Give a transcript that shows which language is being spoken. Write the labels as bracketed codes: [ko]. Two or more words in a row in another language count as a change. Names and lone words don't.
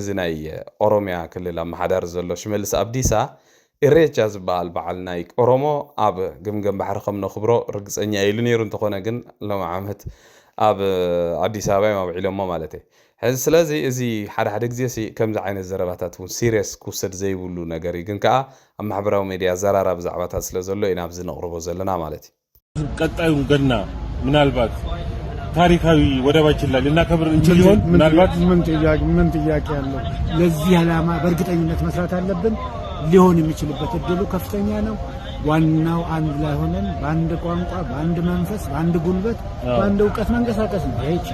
[ti] ናይ ኦሮሚያ ክልል ኣመሓዳሪ ዘሎ ሽመልስ ኣብዲሳ ኢሬቻ ዝበሃል በዓል ናይ ኦሮሞ ኣብ ገምገም ባሕሪ ከም ነኽብሮ ርግፀኛ ኢሉ ነይሩ እንተኾነ ግን ሎም ዓመት ኣብ ኣዲስ ኣበባ ማብዒሎሞ ማለት እዩ ሕዚ ስለዚ እዚ ሓደ ግዜ ከምዚ ዓይነት ዘረባታት እውን ሲሪየስ ክውሰድ ዘይብሉ ነገር እዩ ግን ከዓ ኣብ ማሕበራዊ ሚድያ ዘራራ ብዛዕባታት ስለ ዘሎ ኢና ኣብዚ ነቕርቦ ዘለና ማለት እዩ [am] ቀጣዩ ገና ምናልባት ታሪካዊ ወደባችን ላይ ልናከብር እንችል ይሆን ምናልባት ምን ጥያቄ ያለው ለዚህ ዓላማ በእርግጠኝነት መስራት አለብን ሊሆን የሚችልበት እድሉ ከፍተኛ ነው ዋናው አንድ ላይ ሆነን በአንድ ቋንቋ በአንድ መንፈስ በአንድ ጉልበት በአንድ ዕውቀት መንቀሳቀስ ነው ይሄ